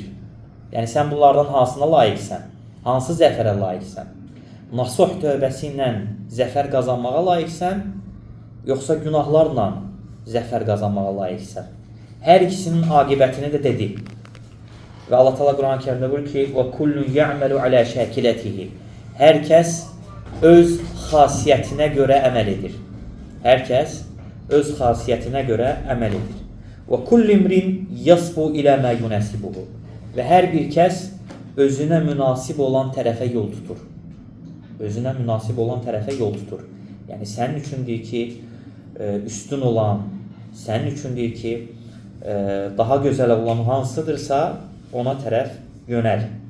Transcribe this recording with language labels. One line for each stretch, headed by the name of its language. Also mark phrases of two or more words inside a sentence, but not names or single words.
Azerbaijani: Yəni, sən bunlardan hansına layiqsən? Hansı zəfərə layiqsən? Nasuh tövbəsi ilə zəfər qazanmağa layiqsən, yoxsa günahlarla zəfər qazanmağa layiqsən? Hər ikisinin aqibətini də dedi. Və Allah Teala Quran-ı Kərimdə buyurur ki,
Arabic: وَكُلُّ يَعْمَلُ عَلَى شَاكِلَتِهِ
Azerbaijani: Hər kəs öz xasiyyətinə görə əməl edir. Hər kəs öz xasiyyətinə görə əməl edir.
Arabic: وَكُلِّ اِمْرٍ يَصْبُ إِلَى مَا يُنَسِبُهُ
Azerbaijani: Və hər bir kəs özünə münasib olan tərəfə yol tutur. Özünə münasib olan tərəfə yol tutur. Yəni, sənin üçün deyir ki, üstün olan, sənin üçün deyir ki, daha gözəl olan hansıdırsa, ona tərəf yönəl.